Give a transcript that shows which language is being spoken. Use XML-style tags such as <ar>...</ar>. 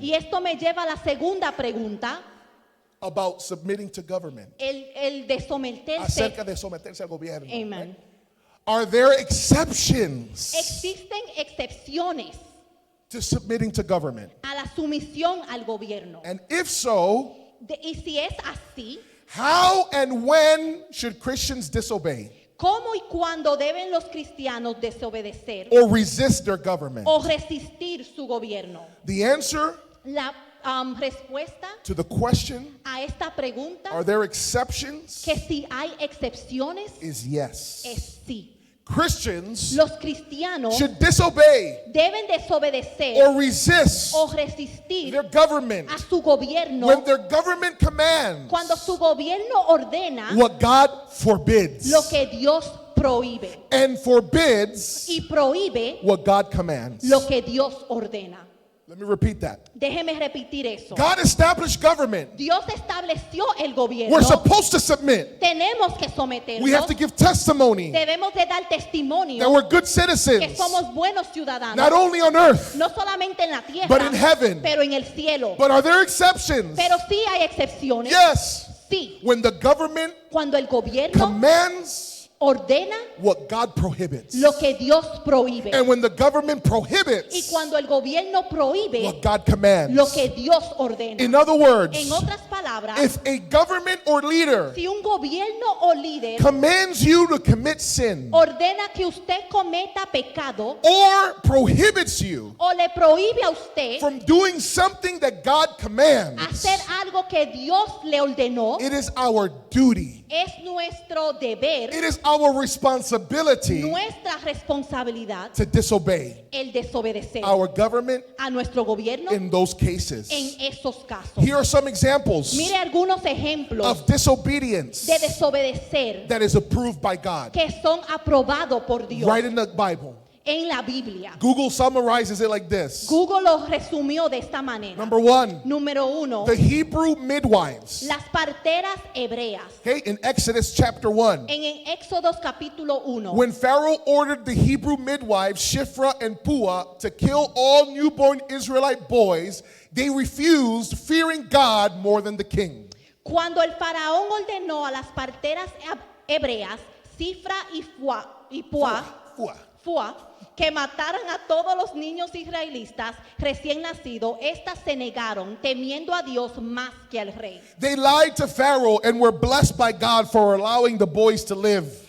<es>Y esto me lleva a la segunda pregunta,</es> <en>about submitting to government.</en> <es>el de someterse. Acerca de someterse al gobierno. Amen.</es> <en>Are there exceptions</en> <es>Existen excepciones</es> <en>to submitting to government?</en> <es>a la sumisión al gobierno.</es> <en>And if so,</en> <es>Y si es así,</es> <en>how and when should Christians disobey</en> <es>¿cómo y cuándo deben los cristianos desobedecer</es> <en>or resist their government?</en> <es>o resistir su gobierno?</es> <en>The answer</en> <es>La respuesta</es> <en>to the question,</en> <es>a esta pregunta,</es> <en>are there exceptions,</en> <es>que si hay excepciones,</es> <en>is yes.</en> <es>es sí.</es> <en>Christians</en> <es>Los cristianos</es> <en>should disobey</en> <es>deben desobedecer</es> <en>or resist</en> <es>o resistir</es> <en>their government</en> <es>a su gobierno</es> <en>when their government commands</en> <es>cuando su gobierno ordena</es> <en>what God forbids</en> <es>lo que Dios prohíbe</es> <en>and forbids</en> <es>y prohíbe</es> <en>what God commands.</en> <es>lo que Dios ordena.</es> <en>Let me repeat that.</en> <es>Déjeme repetir eso.</es> <en>God established government.</en> <es>Dios estableció el gobierno.</es> <en>We're supposed to submit.</en> <es>Tenemos que someternos.</es> <en>We have to give testimony</en> <es>Debemos de dar testimonio</es> <en>that we're good</en> <es>que</es> <en>citizens,</en> <es>somos buenos ciudadanos.</es> <en>not only on earth,</en> <es>No solamente en la tierra,</es> <en>but in heaven.</en> <es>pero en el cielo.</es> <en>But are there exceptions?</en> <es>Pero sí hay excepciones.</es> <en>Yes.</en> <es>Sí.</es> <en>When the government</en> <es>Cuando el gobierno</es> <en>commands</en> <es>ordena</es> <en>what God prohibits.</en> <es>lo que Dios prohíbe.</es> <en>And when the government</en> <es>Y</es> <en>prohibits</en> <es>cuando el gobierno prohíbe</es> <en>what God commands.</en> <es>lo que Dios ordena.</es> <en>In other words,</en> <es>En otras palabras,</es> <en>if a government or leader</en> <es>si un gobierno o líder</es> <en>commands you to commit sin</en> <es>ordena que usted cometa pecado</es> <en>or prohibits you</en> <es>o le prohíbe a usted</es> <en>from doing something that God commands,</en> <es>hacer algo que Dios le ordenó,</es> <en>it is our duty.</en> <es>es nuestro deber,</es> <en>It is our responsibility</en> <es>nuestra responsabilidad</es> <en>to disobey</en> <es>el desobedecer</es> <en>our government</en> <es>a nuestro gobierno</es> <en>in those cases.</en> <es>en esos casos.</es> <en>Here are some examples</en> <es>Mire algunos ejemplos</es> <en>of disobedience</en> <es>de desobedecer</es> <en>that is approved by God.</en> <es>que son aprobados por Dios</es> <en>Right in the Bible.</en> <es>en la Biblia.</es> <en>Google summarizes it like this.</en> <es>Google lo resumió de esta manera.</es> <en>Number one,</en> <es>Número uno,</es> <en>the Hebrew midwives.</en> <es>las parteras hebreas.</es> <en>Okay, in Exodus chapter 1.</en> <es>En Éxodos capítulo 1,</es> <en>When Pharaoh ordered the Hebrew midwives, Shiphrah and Puah, to kill all newborn Israelite boys, they refused, fearing God more than the king.</en> <es>cuando el faraón ordenó a las parteras hebreas, Cifra y Puá, Puah. que mataran a todos los niños israelitas recién nacidos, estas se negaron, temiendo a Dios más que al rey.</es> <en>They lied to Pharaoh and were blessed by God for allowing the boys to live.</en>